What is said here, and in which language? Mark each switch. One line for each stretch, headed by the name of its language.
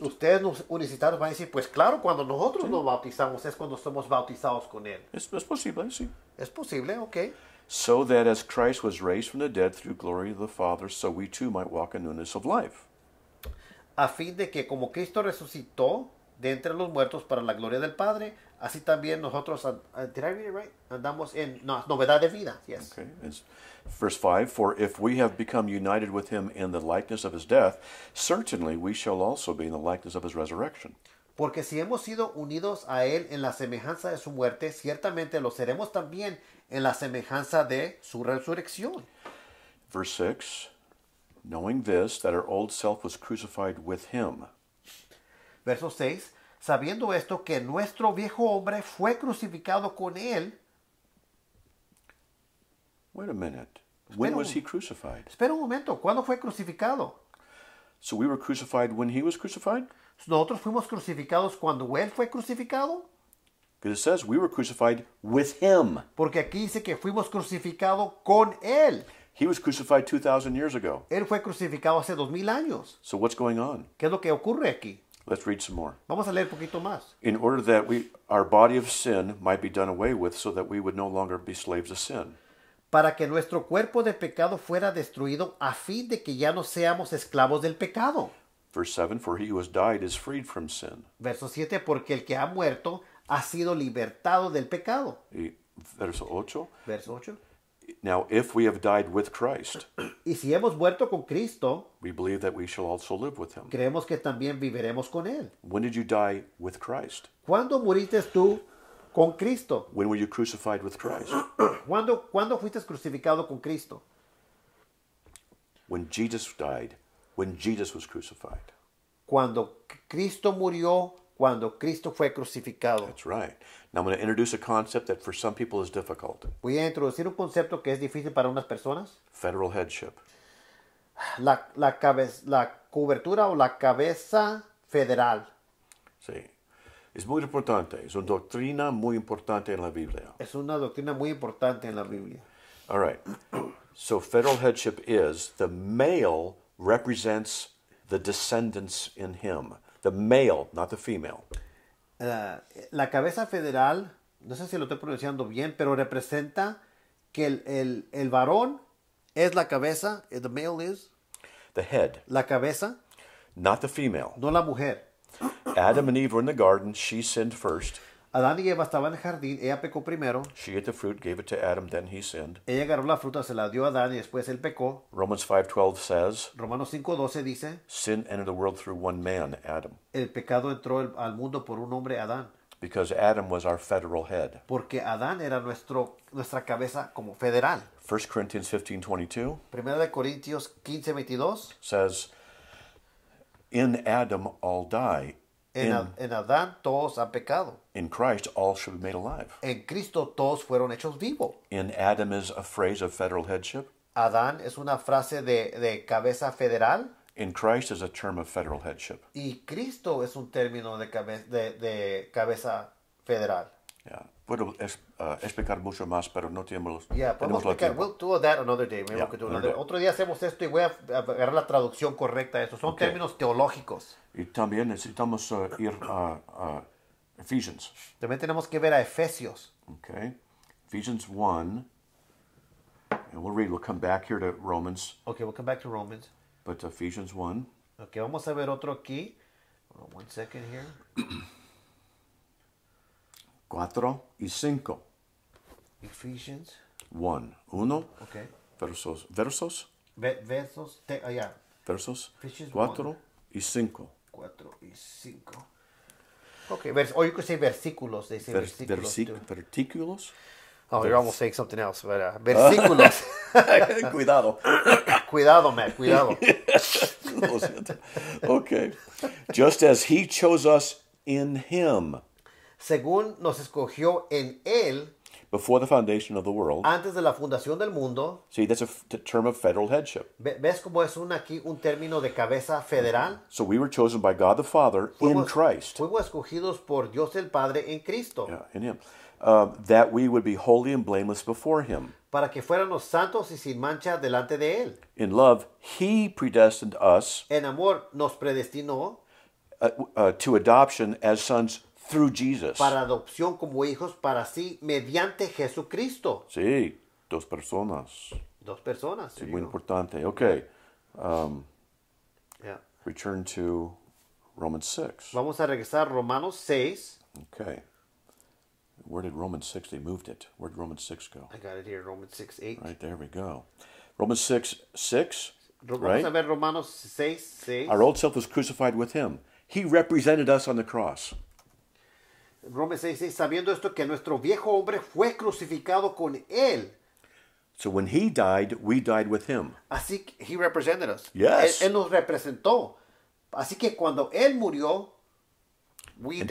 Spanish: Ustedes los universitarios van a decir, pues claro, cuando nosotros nos bautizamos es cuando somos bautizados con él. Es posible, sí. Es posible, ok.
English: So that as Christ was raised from the dead through glory of the Father, so we too might walk in newness of life.
Spanish: A fin de que como Cristo resucitó de entre los muertos para la gloria del Padre, así también nosotros,
English: did I read it right?
Spanish: Andamos en novedad de vida.
English: Yes. Okay. It's verse 5, for if we have become united with him in the likeness of his death, certainly we shall also be in the likeness of his resurrection.
Spanish: Porque si hemos sido unidos a él en la semejanza de su muerte, ciertamente lo seremos también en la semejanza de su resurrección.
English: Verse 6, knowing this, that our old self was crucified with him.
Spanish: Verso 6, sabiendo esto que nuestro viejo hombre fue crucificado con él.
English: Wait a minute. When was he crucified?
Spanish: Espera un momento, ¿cuándo fue crucificado?
English: So we were crucified when he was crucified?
Spanish: ¿Nosotros fuimos crucificados cuando él fue crucificado?
English: Because it says we were crucified with him.
Spanish: Porque aquí dice que fuimos crucificados con él.
English: He was crucified 2,000 years ago.
Spanish: Él fue crucificado hace 2000 años.
English: So what's going on?
Spanish: ¿Qué es lo que ocurre aquí?
English: Let's read some more.
Spanish: Vamos a leer un poquito más.
English: In order that our body of sin might be done away with, so that we would no longer be slaves of sin.
Spanish: Para que nuestro cuerpo de pecado fuera destruido a fin de que ya no seamos esclavos del pecado.
English: Verse 7, for he who has died is freed from sin.
Spanish: Verso 7, porque el que ha muerto ha sido libertado del pecado. Y verso 8, Verso 8.
English: Now, if we have died with Christ,
Spanish: Y si hemos muerto con Cristo,
English: we believe that we shall also live with him.
Spanish: creemos que también viviremos con Él.
English: When did you die with Christ?
Spanish: ¿Cuándo muriste tú con Cristo?
English: When were you crucified with Christ?
Spanish: ¿Cuándo fuiste crucificado con Cristo?
English: When Jesus died, when Jesus was crucified.
Spanish: Cuando Cristo murió, cuando Cristo fue crucificado.
English: That's right. Now I'm going to introduce a concept that for some people is difficult.
Spanish: Voy a introducir un concepto que es difícil para unas personas.
English: Federal headship.
Spanish: La cobertura o la cabeza federal. Sí. Es muy importante. Es una doctrina muy importante en la Biblia. Es una doctrina muy importante en la Biblia.
English: All right. So federal headship is the male represents the descendants in him. The male, not the female.
Spanish: La cabeza federal, no sé si lo estoy pronunciando bien, pero representa que el varón es la cabeza,
English: the male is The head,
Spanish: la cabeza,
English: not the female.
Spanish: no la mujer.
English: Adam and Eve were in the garden. She sinned first.
Spanish: Adán y Eva estaban en el jardín, ella pecó primero,
English: She ate the fruit, gave it to Adam, then he sinned.
Spanish: ella agarró la fruta, se la dio a Adán y después él pecó.
English: Romans 5:12 says,
Spanish: Romanos 5:12 dice,
English: sin entered the world through one man, Adam,
Spanish: el pecado entró al mundo por un hombre, Adán,
English: because Adam was our federal head.
Spanish: porque Adán era nuestra cabeza como federal.
English: 1 Corinthians 15:22
Spanish: Primera de Corintios 15:22,
English: says, in Adam all die.
Spanish: en Adán todos han pecado.
English: In Christ all should be made alive.
Spanish: En Cristo todos fueron hechos vivos.
English: In Adam is a phrase of federal headship.
Spanish: Adán es una frase de cabeza federal
English: In Christ is a term of federal headship.
Spanish: y Cristo es un término de cabeza federal.
English: Yeah.
Spanish: Puedo explicar mucho más, pero no tenemos, Yeah, podemos tenemos explicar. tiempo.
English: We'll do that another day. Maybe Yeah, we could do another day.
Spanish: Otro día hacemos esto y voy a agarrar la traducción correcta de eso. Son
English: Okay.
Spanish: términos teológicos. Y también necesitamos ir a Ephesians. También tenemos que ver a Efesios.
English: Okay. Ephesians 1. And we'll come back here to Romans, Okay, we'll come back to Romans. but Ephesians 1.
Spanish: Okay, vamos a ver otro aquí.
English: Hold on one second here.
Spanish: 4 y 5.
English: Ephesians. 1. Okay.
Spanish: Versos. Versos. Yeah. Versos.
English: Ephesians
Spanish: 4 y 5. 4 y 5.
English: Okay, or you could say versículos. They say versículos too.
Spanish: Versículos.
English: Oh, you're almost saying something else. But, versículos.
Spanish: Cuidado. Cuidado, Matt. Cuidado. Lo siento. Okay.
English: Just as he chose us in him
Spanish: Según nos escogió en él
English: before the foundation of the world.
Spanish: antes de la fundación del mundo.
English: See, that's a term of federal headship.
Spanish: ¿Ves cómo es aquí un término de cabeza federal?
English: So we were chosen by God the Father in Christ.
Spanish: Fuimos escogidos por Dios el Padre en Cristo.
English: Yeah, in him. That we would be holy and blameless before him.
Spanish: Para que fuéramos santos y sin mancha delante de él.
English: In love, he predestined us
Spanish: En amor nos predestinó
English: to adoption as sons through Jesus.
Spanish: para adopción como hijos para sí mediante Jesucristo. Sí, dos personas. Dos personas. Sí, muy importante. Okay.
English: Yeah. Return to Romans 6.
Spanish: Vamos a regresar a Romanos 6.
English: Okay. Where did Romans 6? They moved it. Where did Romans 6 go? I got it here, Romans 6:8. Right there we go. Romans 6:6.
Spanish: Vamos
English: Right?
Spanish: a ver Romanos 6:6.
English: Our old self was crucified with him. He represented us on the cross.
Spanish: Romanos 6:6, sabiendo esto que nuestro viejo hombre fue crucificado con él.
English: So when he died, we died with him.
Spanish: Así que
English: he represented us. Yes.
Spanish: Él nos representó. Así que cuando él murió,
English: we died.